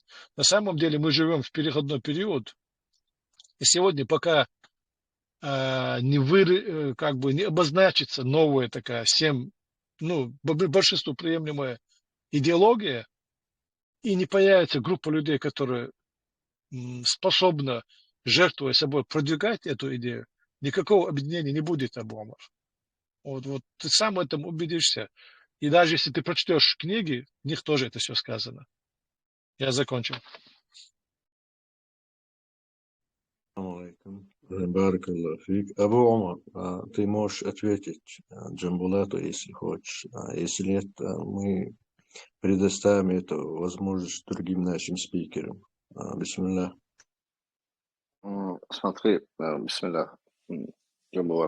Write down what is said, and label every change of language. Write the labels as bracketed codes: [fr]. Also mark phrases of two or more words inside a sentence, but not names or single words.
[ru] На самом деле мы живем в переходной период, и сегодня пока не обозначится новая такая большинству приемлемая идеология, и не появится группа людей, которые способна, жертвуя собой, продвигать эту идею, никакого объединения не будет, Абу Умар. Вот ты сам в этом убедишься. И даже если ты прочтешь книги, в них тоже это все сказано. Я закончил. Алейкум. [ar] بارك الله فيك. Абу Умар, [ru] ты можешь ответить Джамбулату, если хочешь. Если нет, мы предоставим эту возможность другим нашим спикерам. Бисмилlah. Смотри, бисмилlah, Джамбулат.